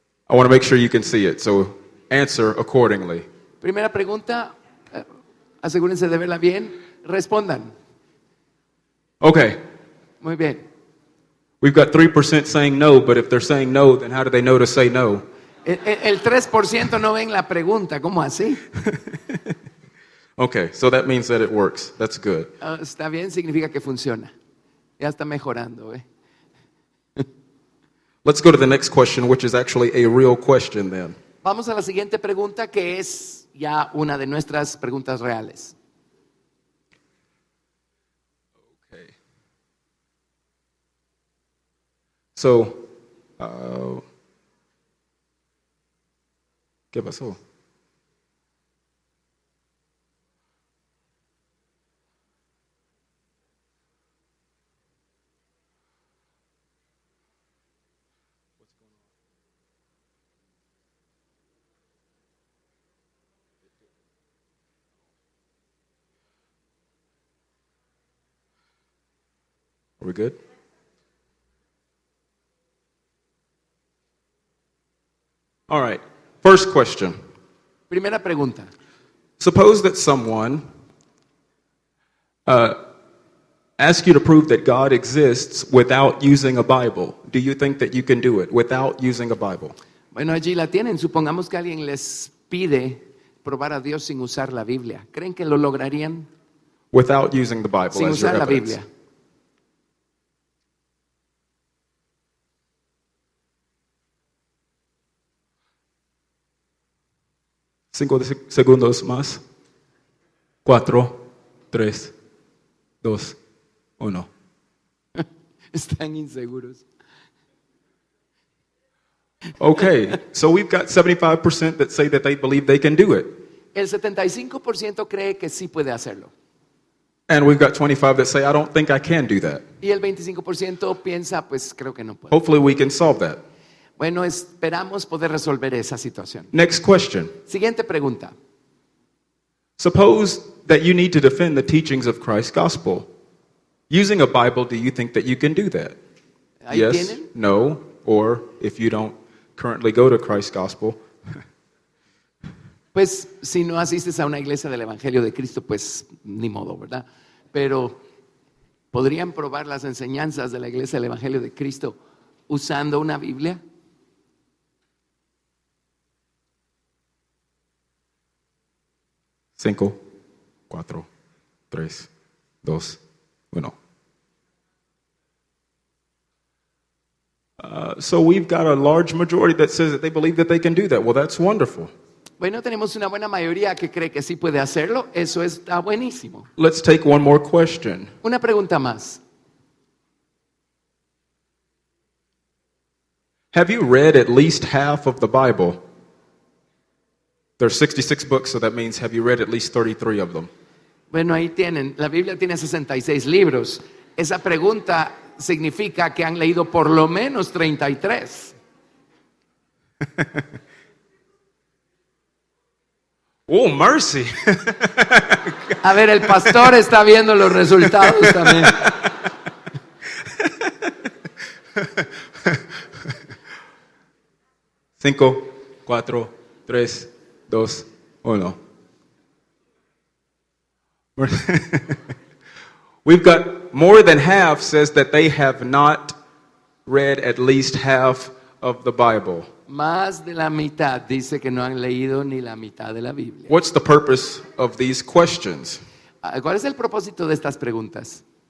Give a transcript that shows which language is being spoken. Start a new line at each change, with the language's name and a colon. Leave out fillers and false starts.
English: I want to make sure you can see it, so answer accordingly.
Spanish: Primera pregunta, asegúrense de verla bien. Respondan.
English: Okay,
Spanish: Muy bien.
English: we've got 3% saying no, but if they're saying no, then how do they know to say no?
Spanish: El 3% no ven la pregunta, ¿cómo así?
English: Okay, so that means that it works. That's good.
Spanish: Ah, está bien, significa que funciona. Ya está mejorando, ¿eh?
English: Let's go to the next question, which is actually a real question then.
Spanish: Vamos a la siguiente pregunta, que es ya una de nuestras preguntas reales.
English: Okay. So,
Spanish: ¿qué pasó?
English: Are we good? All right. First question.
Spanish: Primera pregunta.
English: Suppose that someone asks you to prove that God exists without using a Bible. Do you think that you can do it without using a Bible?
Spanish: Bueno, allí la tienen. Supongamos que alguien les pide probar a Dios sin usar la Biblia. ¿Creen que lo lograrían
English: Without using the Bible
Spanish: sin
English: as your
Spanish: usar la
English: evidence.
Spanish: Biblia? Segundos más. 4, 3, 2, 1. Están inseguros.
English: Okay, so we've got 75% that say that they believe they can do it.
Spanish: El 75% cree que sí puede hacerlo.
English: And we've got 25 that say, I don't think I can do that.
Spanish: Y el 25% piensa, pues creo que no puede.
English: Hopefully we can solve that.
Spanish: Bueno, esperamos poder resolver esa situación.
English: Next question.
Spanish: Siguiente pregunta.
English: Suppose that you need to defend the teachings of Christ's gospel. Using a Bible, do you think that you can do that?
Spanish: Ahí
English: Yes,
Spanish: tienen.
English: no, or if you don't currently go to Christ's gospel,
Spanish: Pues si no asistes a una iglesia del Evangelio de Cristo, pues ni modo, ¿verdad? Pero ¿podrían probar las enseñanzas de la iglesia del Evangelio de Cristo usando una Biblia? Cinco, 4, 3, 2, 1.
English: So we've got a large majority that says that they believe that they can do that. Well, that's wonderful.
Spanish: Bueno, tenemos una buena mayoría que cree que sí puede hacerlo. Eso está buenísimo.
English: Let's take one more question.
Spanish: Una pregunta más.
English: Have you read at least half of the Bible? There's 66 books, so that means have you read at least 33 of them?
Spanish: Bueno, ahí tienen. La Biblia tiene 66 libros. Esa pregunta significa que han leído por lo menos 33.
English: Oh, mercy.
Spanish: A ver, el pastor está viendo los resultados también. Cinco, 4, 3, 2, 1.
English: We've got more than half says that they have not read at least half of the Bible.
Spanish: Más de la mitad dice que no han leído ni la mitad de la Biblia.
English: What's the purpose of these questions?
Spanish: ¿Cuál es el propósito de estas preguntas?